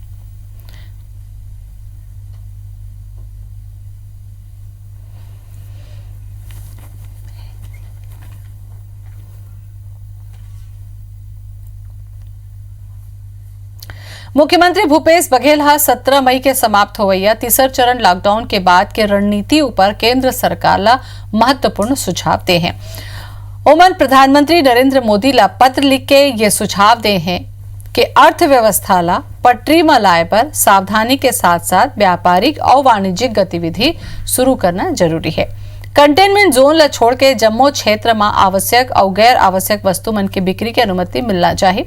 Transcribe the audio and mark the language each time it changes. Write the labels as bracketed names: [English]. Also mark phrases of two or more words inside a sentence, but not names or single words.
[Chhattisgarhi] मुख्यमंत्री भूपेश बघेल 17 मई के समाप्त होवैया तीसर चरण लॉकडाउन के बाद के रणनीति ऊपर केंद्र सरकार ला महत्वपूर्ण सुझाव दे हैं। ओमन प्रधानमंत्री नरेंद्र मोदी ला पत्र लिख के ये सुझाव दे हैं कि अर्थव्यवस्था ला पटरी में लाए पर सावधानी के साथ साथ व्यापारिक और वाणिज्यिक गतिविधि शुरू करना जरूरी है। कंटेनमेंट जोन ला छोड़ के जम्मू क्षेत्र में आवश्यक और गैर आवश्यक वस्तु मन की बिक्री की अनुमति मिलना चाहिए।